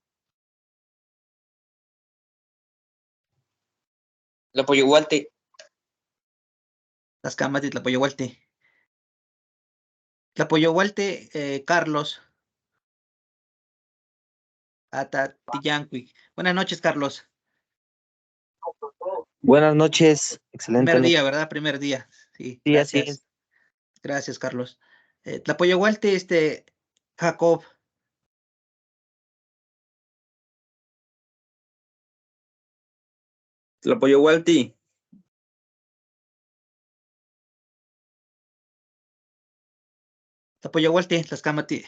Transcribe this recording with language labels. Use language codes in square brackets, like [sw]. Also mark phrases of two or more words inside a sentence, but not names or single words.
[nah] Tlapoyohualti. Tlaxcamati, Tlapoyohualti. Tlapoyohualti, Carlos. Atatiyanqui. [es] Buenas noches, Carlos. Buenas noches, excelente. Primer día, ¿verdad? Primer día. Sí, Sí, así gracias. es. Gracias, Carlos. [nah] Tlapoyohualti, Jacob. Tlapoyohualti. Tlapoyohualti, Tlaxcamati.